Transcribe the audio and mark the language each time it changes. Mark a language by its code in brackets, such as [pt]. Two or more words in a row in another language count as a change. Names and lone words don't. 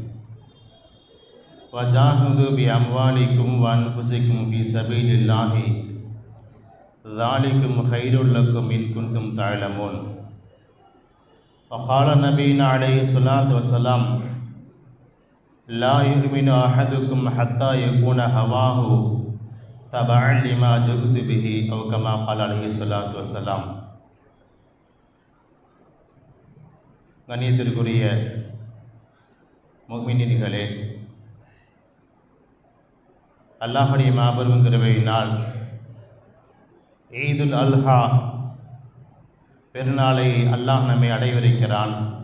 [ar] وجاهدوا بأموالكم وأنفسكم في سبيل الله ذلكم خير لكم إن كنتم تعلمون. وقال نبينا عليه الصلاة والسلام: لا يؤمن أحدكم حتى يكون هواه تبعا لما جئت به، أو كما قال عليه الصلاة والسلام. [ta] கண்ணியத்திற்குரிய முஃமினீன்களே, அல்லாஹ்வுடைய மாபெரும் கிருபையினால் ஈதுல் அல்ஹா பெருநாளை அல்லாஹ் நம்மை அடைவிருக்கிறான்.